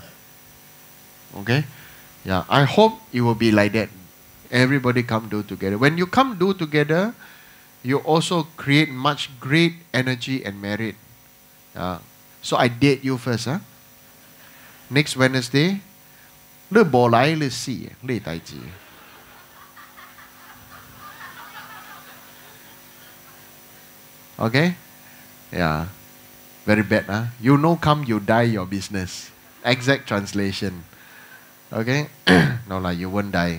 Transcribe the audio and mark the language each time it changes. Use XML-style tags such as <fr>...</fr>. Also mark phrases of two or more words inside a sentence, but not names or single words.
<en>Okay? Yeah. I hope it will be like that. Everybody come do together. When you come do together, you also create much great energy and merit. So I date you first. Next Wednesday,</en> <nan>le bo lai le si le tai ji.</nan> <en>Okay? Yeah. Very bad, huh? You know come, you die your business. Exact translation. Okay? No lah, you won't die.</en>